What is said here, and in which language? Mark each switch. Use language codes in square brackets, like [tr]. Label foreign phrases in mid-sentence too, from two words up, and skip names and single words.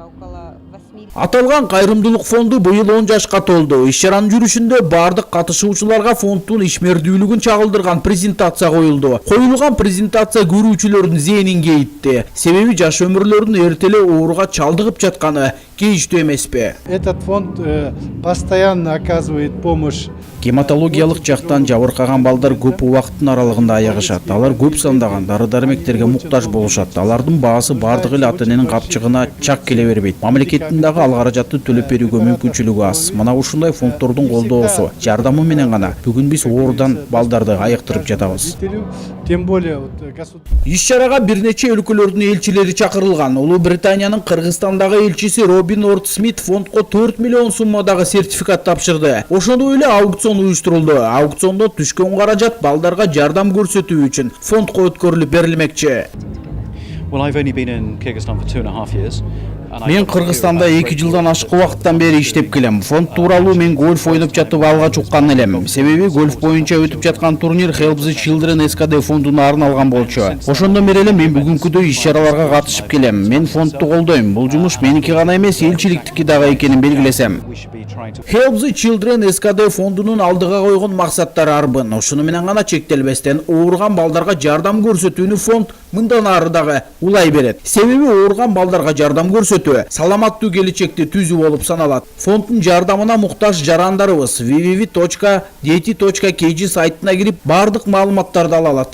[ky] Аталган кайрымдуулук фонду быйыл 10 жашка толду. Иш-чаранын жүрүшүндө бардык катышуучуларга фонддун ишмердүүлүгүн чагылдырган презентация коюлду. Коюлган презентация көрүүчүлөрдүн зээнин кейитти. Себеби жаш өмүрлөрүн эртеле ооруга чалдыгып жатканы кейиштүү эмеспи? [ru] Этот фонд постоянно оказывает помощь. [ky] Гематологиялык жактан жабыркаган балдар көп убакыттын аралыгында аягышат. Алар көп сандаган дары-дармектерге муктаж болушат. Алардын баасы бардык эле ата-эненин капчыгына чак келе бербейт. Мамлекеттин дагы ал каражатты төлөп берүүгө мүмкүнчүлүгү аз. Мына ушундай фонддордун колдоосу, жардамы менен гана бүгүн биз оорудан балдарды айыктырып жатабыз. [ru] Тем более [ky] Иш-чарага бир нече өлкөлөрдүн элчилери чакырылган. Улуу Британиянын Кыргызстандагы элчиси Робин Орд Смит фондко 4 миллион суммадагы сертификат тапшырды. Ошондой эле аукцион уюштурулду. Аукциондо түшкөн каражат балдарга жардам көрсөтүү үчүн фондко өткөрүлүп берилмекчи. [en] Well, I've only been in Kyrgyzstan for 2.5 years. [ky] Мен Кыргызстанда 2 жылдан ашык убакыттан бери иштеп келем. Фонд тууралуу мен гольф ойноп жатып алга чуккан элем. Себеби гольф боюнча өтүп жаткан турнир Help the Children СКД фондуна арналган болчу. Ошондон бери эле мен бүгүнкүдөй иш-чараларга катышып келем. Мен фондду колдойм. Бул жумуш меники гана эмес, элчиликтики дагы экенин белгилесем. Help the Children СКД фондунун алдыга койгон максаттары арбын. Ошону менен гана чектелбестен ооруган балдарга жардам көрсөтүүнү фонд мындан ары дагы улай берет. Себеби ооруган балдарга жардам көрсөтүү саламаттуу келечекти түзүү болуп саналат. Фонддун жардамына муктаж жарандарыбыз www.deti.kg сайтына кирип бардык маалыматтарды ала алат.